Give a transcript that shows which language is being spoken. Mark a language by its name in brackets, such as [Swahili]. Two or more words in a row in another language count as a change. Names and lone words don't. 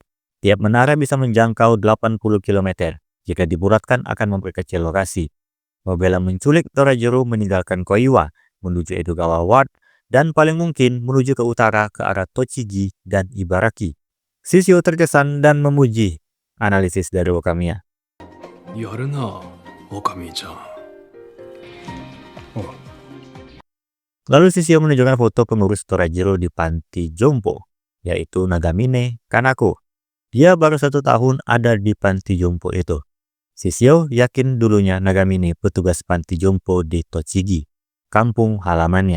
[Indonesian] Tiap menara bisa menjangkau 80 km. Jika dibulatkan akan memperkecil lokasi. Mobil yang menculik Torajiro meninggalkan Koiwa menuju Edogawa Ward dan paling mungkin menuju ke utara ke arah Tochigi dan Ibaraki. Shishio terkesan dan memuji analisis dari Wakamiya. [Japanese] やるな、オカミちゃん。 [Indonesian] Lalu Shishio menunjukkan foto pengurus Torajiro di panti jompo, yaitu Nagamine Kanako. Dia baru 1 tahun ada di panti jompo itu. Shishio yakin dulunya Nagamine petugas panti jompo di Tochigi, kampung halamannya.